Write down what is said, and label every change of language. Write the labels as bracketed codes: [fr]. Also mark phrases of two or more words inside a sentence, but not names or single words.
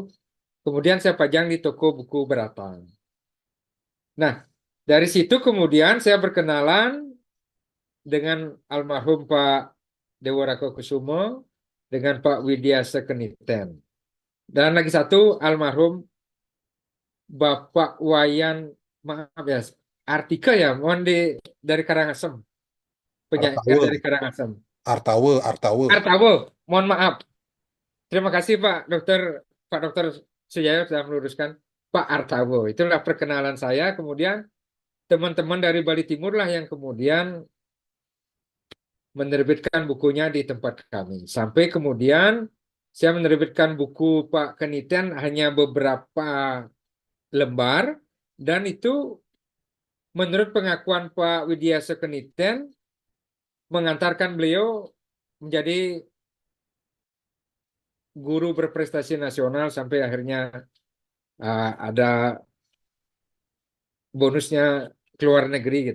[id] Kemudian saya pajang di toko buku Beratang. Nah, dari situ kemudian saya berkenalan dengan almarhum Pak Dewarako Kusumo, dengan Pak Widya Sekeniten. Dan lagi satu almarhum Bapak Wayan, maaf ya, Artika ya, mohon dari Karangasem, penyair Artawe, dari Karangasem. Artawe. Artawo, mohon maaf. Terima kasih Pak Dokter Sujayo sudah meluruskan Pak Artawo. Itulah perkenalan saya. Kemudian teman-teman dari Bali Timur lah yang kemudian menerbitkan bukunya di tempat kami. Sampai kemudian saya menerbitkan buku Pak Keniten hanya beberapa lembar, dan itu menurut pengakuan Pak Widya Sekeniten mengantarkan beliau menjadi guru berprestasi nasional sampai akhirnya ada bonusnya keluar negeri gitu.